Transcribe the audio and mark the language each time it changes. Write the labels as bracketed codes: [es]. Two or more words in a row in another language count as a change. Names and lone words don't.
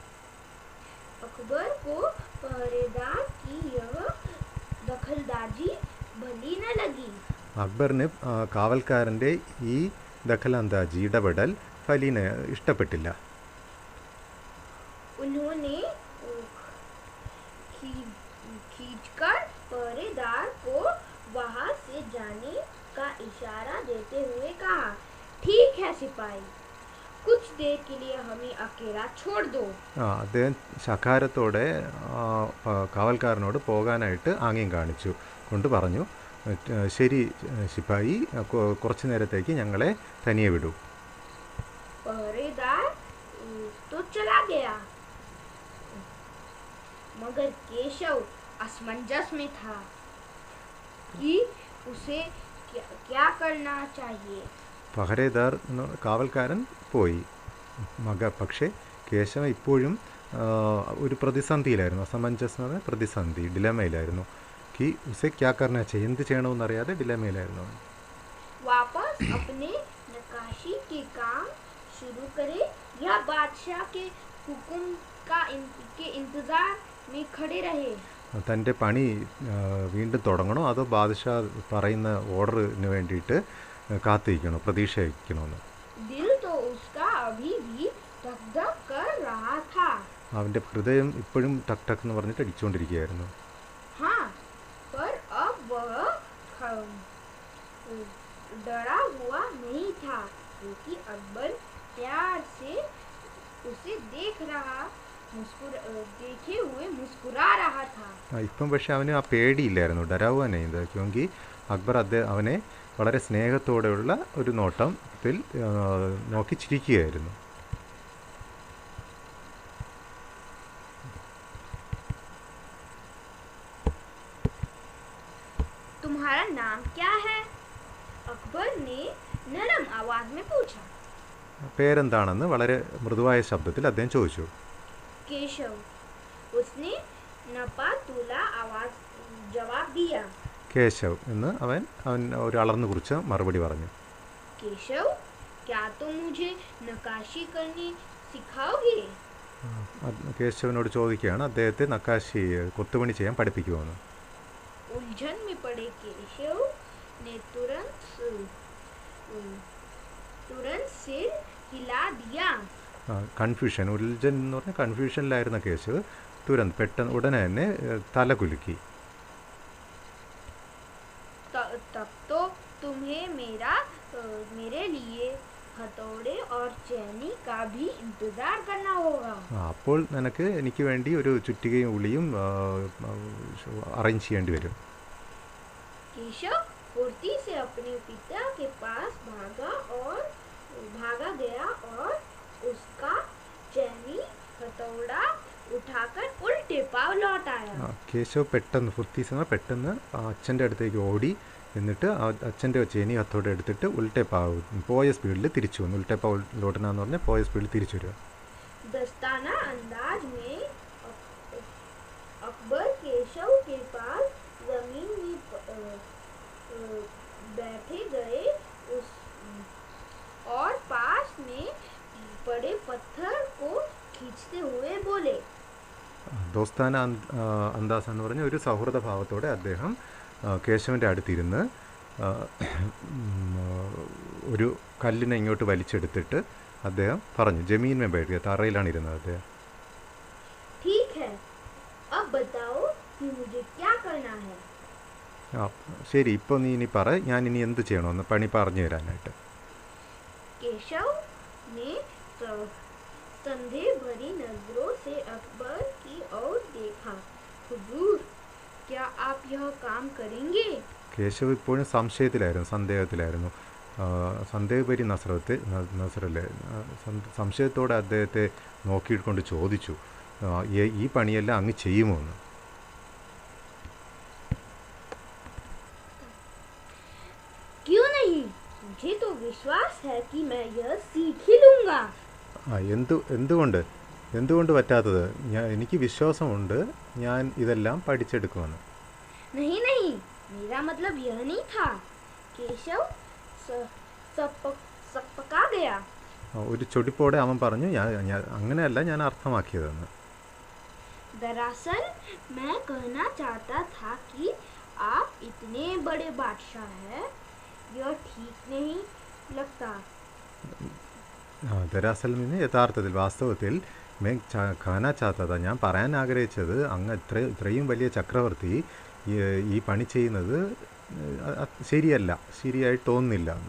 [hi] अकबर को पहरेदार की यह दखलंदाजी भली न लगी. [ml] അക്ബറിന് കാവൽക്കാരൻ്റെ ഈ ദഖലന്താജി, ഇടപെടൽ ഫലീനെ ഇഷ്ടപ്പെട്ടില്ല. [hi] उन्होंने खींचकर पहरेदार को वहां से जाने का इशारा देते हुए कहा, ठीक है सिपाही, कुछ देर के लिए हमें अकेला छोड़ दो. [ml] അദ്ദേഹം ശകാരത്തോടെ കാവൽക്കാരനോട് പോകാനായിട്ട് ആംഗ്യം കാണിച്ചു കൊണ്ട് പറഞ്ഞു, ശരി ശിപ്പായി, കുറച്ചു നേരത്തേക്ക് ഞങ്ങളെ തനിയെ വിടൂ. [hi] पहरेदार तो चला गया, मगर केशव असमंजस में था कि उसे क्या करना चाहिए. [ml] പഹരേദാർ കാവൽക്കാരൻ പോയി, പക്ഷേ കേശവൻ ഇപ്പോഴും ഒരു പ്രതിസന്ധിയിലായിരുന്നു. അസമഞ്ജസ് എന്ന് പറഞ്ഞാൽ പ്രതിസന്ധി, ഡിലമയിലായിരുന്നു. [hi] कि उसे क्या करना चाहिए, [ml] എന്ത് ചെയ്യണമെന്നറിയാതെ ഡിലമയിലായിരുന്നു. [hi] वापस अपने नक्काशी के काम शुरू करे या बादशाह के हुक्म के इंतजार में खड़े रहे. [ml] തൻ്റെ പണി വീണ്ടും തുടങ്ങണോ അതോ ബാദ്ഷാ പറയുന്ന ഓർഡറിന് വേണ്ടിയിട്ട് കാത്തിരിക്കണോ, പ്രതീക്ഷ വയ്ക്കണമെന്ന്. [hi] दिल तो उसका अभी भी धक धक कर रहा था. [ml] അവൻ്റെ ഹൃദയം ഇപ്പോഴും ടക് ടക് എന്ന് പറഞ്ഞിട്ട് അടിച്ചുകൊണ്ടിരിക്കുകയായിരുന്നു. [hi] हाँ, पर अब वह डरा हुआ नहीं था, क्योंकि अकबर प्यार से उसे देखे हुए मुस्कुरा रहा था. [ml] ഇപ്പം പക്ഷെ അവന് ആ പേടിയില്ലായിരുന്നു, ഡരാവാനായത്. ക്യോങ്കി അക്ബർ അവനെ വളരെ സ്നേഹത്തോടെയുള്ള ഒരു നോട്ടത്തിൽ നോക്കി ചിരിക്കുകയായിരുന്നു. [hi] तुम्हारा नाम क्या है? अकबर ने नरम आवाज में पूछा. [ml] പേരെന്താണെന്ന് വളരെ മൃദുവായ ശബ്ദത്തിൽ അദ്ദേഹം ചോദിച്ചു. [hi] केशव, उसने नपातुला आवाज जवाब दिया. [ml] കേശവ് എന്ന് അവൻ ഒരു അളർന്നു കുറിച്ച് മറുപടി പറഞ്ഞു. [hi] केशव, क्या तुम मुझे नक्काशी करनी सिखाओगे? [ml] കേശവനോട് ചോദിക്കുകയാണ് അദ്ദേഹത്തെ നക്കാശി കൊത്തുപണി ചെയ്യാൻ പഠിപ്പിക്കുമെന്ന്. [hi] उलझन में पड़े केशव ने तुरंत सिर हिला दिया. [ml] കൺഫ്യൂഷൻ, ഉൽജൻ എന്ന് പറഞ്ഞാൽ കൺഫ്യൂഷനിലായിരുന്ന കേശവ് പെട്ടെന്ന് ഉടനെ തന്നെ തല കുലുക്കി. [hi] तब तो तुम्हें मेरे लिए हथौड़े और चैनी का भी इंतजार करना होगा. [ml] അപ്പോൾ എനിക്ക് വേണ്ടി ഒരു ചുറ്റികയും ഉളിയും അറേഞ്ച് ചെയ്യേണ്ടി വരും. [hi] केशव फुर्ती से अपने पिता के पास भागा गया और उसका चैनी हथौड़ा उठाकर उल्टे पाव लौट आया. [ml] കേശവ് പെട്ടെന്ന് അച്ഛൻ്റെ അടുത്തേക്ക് ഓടി, എന്നിട്ട് അച്ഛൻ്റെ ചേനി ഹത്തോടെ എടുത്തിട്ട് [hi] उल्टे पाँव [ml] പോയ സ്പീഡിൽ തിരിച്ചു വന്നു. [hi] उल्टे पाँव लौटना [ml] എന്ന് പറഞ്ഞാൽ പോയ സ്പീഡിൽ തിരിച്ചു വരിക. [hi] दस्ताना अंदाज में अकबर केशव के पास जमीन में बैठे गए और पास में पड़े पत्थर को खींचते हुए बोले. दोस्ताना अंदाज़ [ml] എന്ന് പറഞ്ഞ ഒരു സൗഹൃദ ഭാവത്തോടെ അദ്ദേഹം കേശവൻ്റെ അടുത്തിരുന്ന് ഒരു കല്ലിനെ ഇങ്ങോട്ട് വലിച്ചെടുത്തിട്ട് അദ്ദേഹം പറഞ്ഞു, [hi] ज़मीन में बैठ, [ml] തറയിലാണ് ഇരുന്നത് അദ്ദേഹം. [hi] ठीक है, अब बताओ कि मुझे क्या करना है. [ml] ശരി, ഇപ്പോൾ നീ ഇനി പറ, ഞാൻ ഇനി എന്ത് ചെയ്യണമെന്ന് പണി പറഞ്ഞു തരാനായിട്ട്. [hi] केशव ने संदेह भरी नजरों से अकबर की ओर देखा. हुजूर, क्या आप यह काम करेंगे? [ml] കേശവ് ഇപ്പോഴും സന്ദേഹത്തിലായിരുന്നു. സന്ദേഹപരി നസറല്ലേ സംശയത്തോടെ അദ്ദേഹത്തെ നോക്കിക്കൊണ്ട് ചോദിച്ചു, ഈ പണിയെല്ലാം അങ്ങ് ചെയ്യുമോ എന്ന്. [hi] क्यों नहीं, है कि मैं यह सीख ही लूंगा। [ml] എന്തുകൊണ്ട് എന്തുകൊണ്ട് പറ്റാത്തത്? എനിക്ക് വിശ്വാസമുണ്ട് ഞാൻ ഇതെല്ലാം പഠിച്ചെടുക്കുമെന്ന്. [hi] नहीं नहीं, मेरा मतलब यह नहीं था। केशव सकपका गया। [ml] ഒരു ചൊടിപ്പോടെ അവൻ പറഞ്ഞു, അങ്ങനെയല്ല ഞാൻ അർത്ഥമാക്കിയതെന്ന്. [hi] दरअसल मैं कहना चाहता था कि आप इतने बड़े बादशाह हैं, यह ठीक नहीं लगता। [ml] ദരാസൽ യഥാർത്ഥത്തിൽ വാസ്തവത്തിൽ ഖാന ചാത്തത, ഞാൻ പറയാൻ ആഗ്രഹിച്ചത് അങ്ങ് ഇത്രയും വലിയ ചക്രവർത്തി ഈ പണി ചെയ്യുന്നത് ശരിയല്ല, ശരിയായി തോന്നുന്നില്ല എന്ന്.